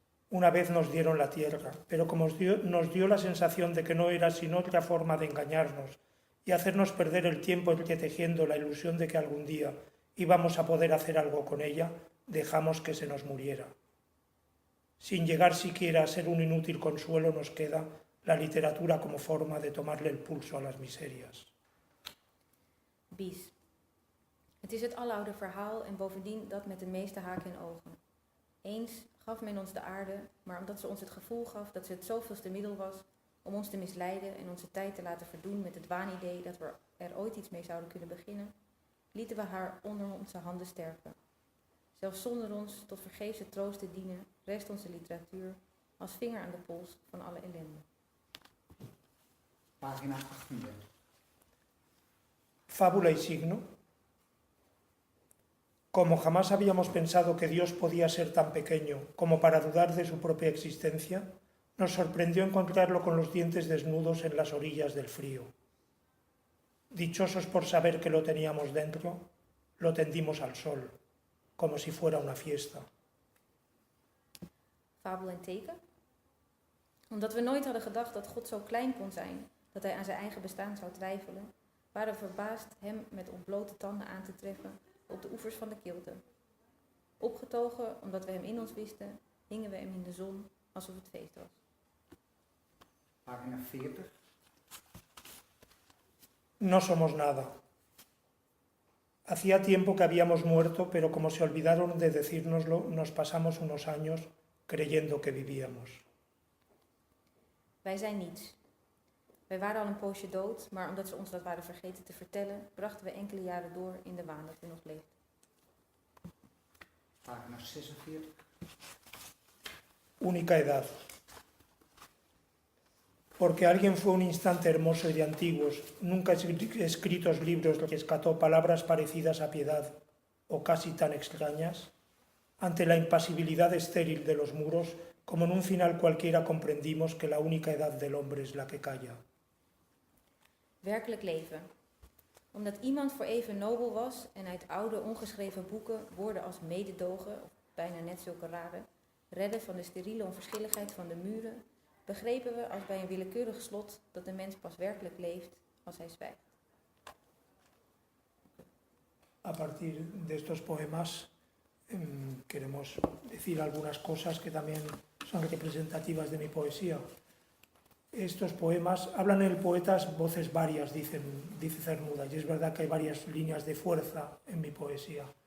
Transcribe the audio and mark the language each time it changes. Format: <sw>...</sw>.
<es>Una vez nos dieron la tierra, pero como nos dio la sensación de que no era sino otra forma de engañarnos y hacernos perder el tiempo entretejiendo la ilusión de que algún día íbamos a poder hacer algo con ella, dejamos que se nos muriera. Sin llegar siquiera a ser un inútil consuelo nos queda la literatura como forma de tomarle el pulso a las miserias. Bies.</es> <nl>Het is het aloude verhaal en bovendien dat met de meeste haken en ogen. Eens gaf men ons de aarde, maar omdat ze ons het gevoel gaf dat ze het zoveelste middel was om ons te misleiden en onze tijd te laten verdoen met het waanidee dat we er ooit iets mee zouden kunnen beginnen, lieten we haar onder onze handen sterven. Zelfs zonder ons tot vergeefse troost te dienen, rest onze literatuur als vinger aan de pols van alle ellende. Pagina 38.</nl> <es>Fábula y signo. Como jamás habíamos pensado que Dios podía ser tan pequeño como para dudar de su propia existencia, nos sorprendió encontrarlo con los dientes desnudos en las orillas del frío. Dichosos por saber que lo teníamos dentro, lo tendimos al sol, como si fuera una fiesta.</es> <nl>Fabel en teken? Omdat we nooit hadden gedacht dat God zo klein kon zijn, dat hij aan zijn eigen bestaan zou twijfelen, waren we verbaasd hem met ontblote tanden aan te treffen op de oevers van de Kilte. Opgetogen omdat we hem in ons wisten, hingen we hem in de zon alsof het feest was. Pagina 40.</nl> <es>No somos nada. Hacía tiempo que habíamos muerto, pero como se olvidaron de decírnoslo, nos pasamos unos años creyendo que vivíamos.</es> <nl>Wij zijn niets. Wij waren al een poosje dood, maar omdat ze ons dat waren vergeten te vertellen, brachten we enkele jaren door in de waan dat we nog leefden. Pagina 46.</nl> <es>Única edad. Porque alguien fue un instante hermoso y de antiguos, nunca escritos libros rescató palabras parecidas a piedad, o casi tan extrañas, ante la impasibilidad estéril de los muros, como en un final cualquiera comprendimos que la única edad del hombre es la que calla.</es> <nl>Werkelijk leven. Omdat iemand voor even nobel was en uit oude ongeschreven boeken woorden als mededogen, of bijna net zulke rare, redden van de steriele onverschilligheid van de muren, begrepen we als bij een willekeurig slot dat de mens pas werkelijk leeft als hij zwijgt.</nl> <es>A partir de estos poemas queremos decir algunas cosas que también son representativas de mi poesía. Estos poemas hablan en el poeta voces varias, dice Cernuda, y es verdad que hay varias líneas de fuerza en mi poesía.</es>